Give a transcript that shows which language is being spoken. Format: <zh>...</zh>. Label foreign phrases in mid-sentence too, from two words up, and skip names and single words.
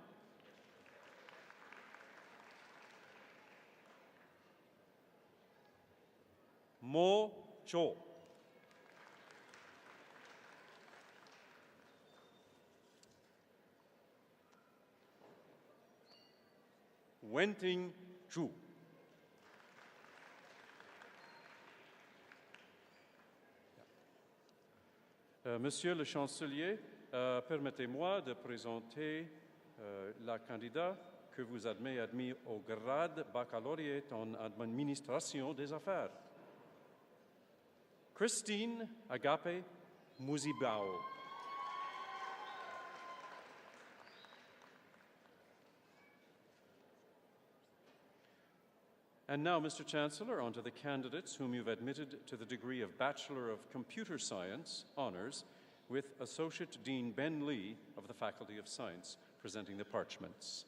<fr>Mo Zhou. Wenting Zhu. Monsieur le Chancelier, permettez-moi de présenter la candidate que vous avez admise au grade baccalauréat en administration des affaires. Christine Agape Muzibao.</fr> <en>And now, Mr. Chancellor, on to the candidates whom you've admitted to the degree of Bachelor of Computer Science Honours with Associate Dean Ben Lee of the Faculty of Science, presenting the parchments.</en>